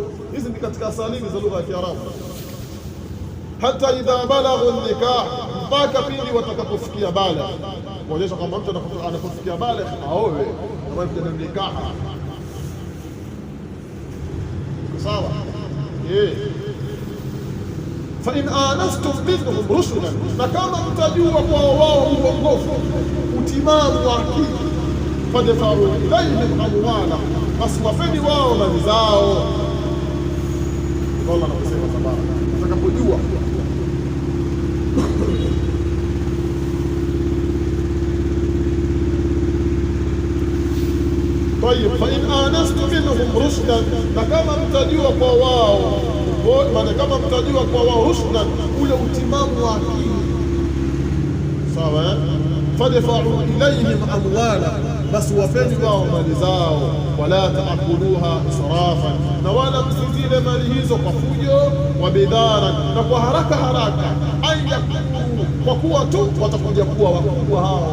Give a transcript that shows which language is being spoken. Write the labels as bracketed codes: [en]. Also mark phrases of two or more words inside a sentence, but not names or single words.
[sw] Hizi ni katika asalimu za lugha ya Kiarabu. [ar] حتى إذا بلغوا النكاح, [sw] mpaka pindi watakapofikia balagh, kuonyesha kwamba mtu anapofikia balagh aowe kama mtu nikaha. Sawa. [ar] فإن آنستم منهم رشدا, [sw] na kama mtajua kwa wao uongofu, utimamu wa akili, [ar] فادفعوا إليهم أموالهم, [sw] basi wafeni wao mali zao. Allah anasema tabaraka, utakapojua [ar] طيب فإن آنستم منهم رشدا, [sw] na kama mtajua kwa wao, maana kama mtajua kwa wao rushdan, ule utimamu wa akili, sawa, [ar] فادفعوا إليهم أموالهم, [sw] basi wapeni wao mali zao. [ar] ولا تأكلوها إسرافا, [sw] na wala msizile mali hizo kwa fujo, [ar] وبدارا, [sw] na kwa haraka haraka, ayakulu, kwa kuwa tu watakuja kuwa wakubwa hao.